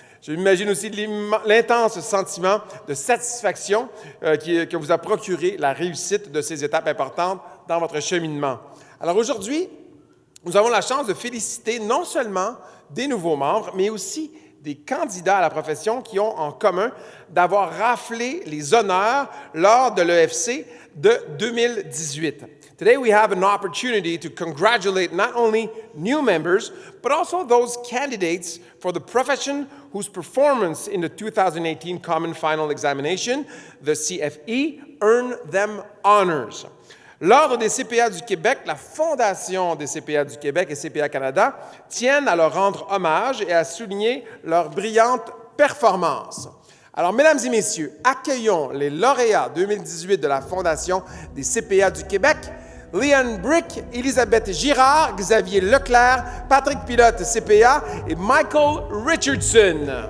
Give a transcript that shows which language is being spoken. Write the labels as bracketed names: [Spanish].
[French] Je m'imagine aussi l'intense sentiment de satisfaction que vous a procuré la réussite de ces étapes importantes dans votre cheminement. Alors aujourd'hui, nous avons la chance de féliciter non seulement des nouveaux membres, mais aussi des candidats à la profession qui ont en commun d'avoir raflé les honneurs lors de l'EFC de 2018. [English] Today we have an opportunity to congratulate not only new members, but also those candidates for the profession whose performance in the 2018 Common Final Examination, the CFE, earned them honors. [French] L'Ordre des CPA du Québec, la Fondation des CPA du Québec et CPA Canada tiennent à leur rendre hommage et à souligner leur brillante performance. Alors, mesdames et messieurs, accueillons les lauréats 2018 de la Fondation des CPA du Québec, Leanne Brick, Elisabeth Girard, Xavier Leclerc, Patrick Pilote, CPA, et Michael Richardson.